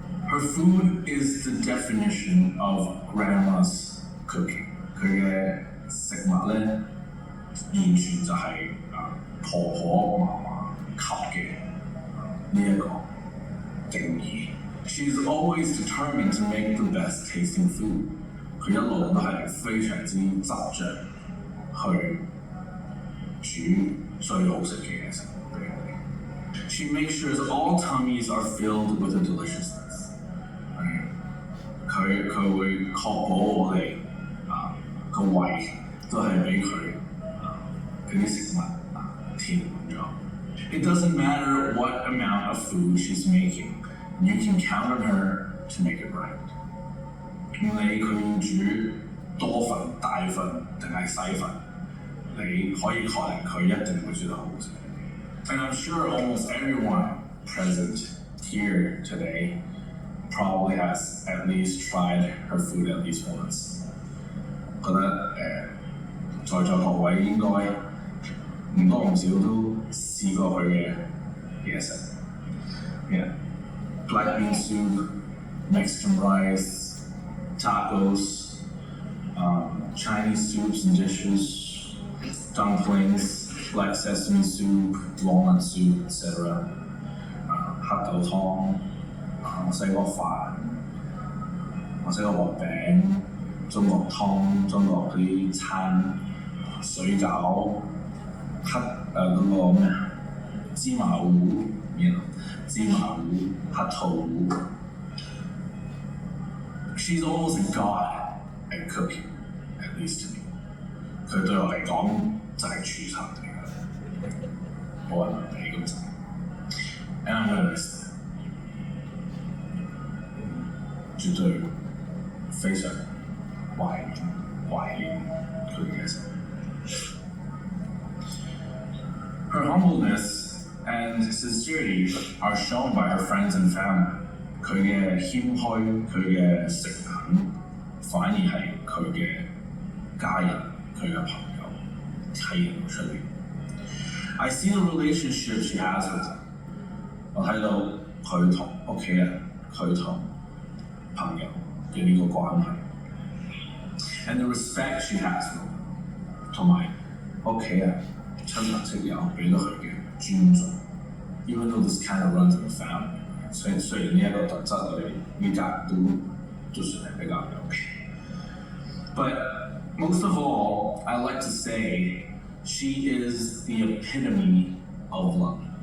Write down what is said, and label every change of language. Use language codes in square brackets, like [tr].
[en] Her food is the definition of grandma's cooking。 [yue] 佢嘅食物咧，完全就係婆婆媽媽級嘅呢一個定義。 [en] She's always determined to make the best tasting food。 [yue] 佢一路都係非常之執着去煮最好食嘅嘢食俾我哋。 [en] She makes sure all tummies are filled with the deliciousness。 [yue] 佢會確保我哋個胃都係俾佢嗰啲食物填滿咗。 [en] It doesn't matter what amount of food she's making, you can count on her to make it right。 [yue] 唔理佢要煮多份、大份定係細份，你可以確定佢一定會煮得好食。 [en] And I'm sure almost everyone present here today probably has at least tried her food at least once。 [yue] 覺得在座各位應該唔多唔少都試過佢嘅嘢食。 [en] Yeah, black bean soup, Mexican rice, tacos, Chinese soups and dishes, dumplings, black sesame soup, walnut soup, etc. [yue] 黑豆湯、西瓜飯、我食過薄餅、中國湯、中國嗰啲餐、水餃、嗰個咩啊芝麻糊，芝麻糊、核桃糊。 [en] She's almost a god at cooking, at least to me. [yue] 佢對我嚟講就係廚神嚟㗎，冇人比咁滯。 [en] And I'm gonna miss that. [yue] 絕對非常懷念佢嘅食。 [en] Her humbleness and sincerity are shown by her friends and family. [yue] 佢嘅謙虛，佢嘅誠懇，反而係佢嘅家人、佢嘅朋友體現出嚟。 [en] I see the relationship she has with them. [yue] 我睇到佢同屋企人、佢同朋友嘅呢個關係 ， [en] and the respect she has for them， [yue] 同埋屋企人、親朋戚友俾到佢嘅尊重。 [en] Even though this kind of runs in the family， [yue] 雖然呢一個特質我哋呢家人都算係比較有嘅。 [en] But most of all, I like to say she is the epitome of love。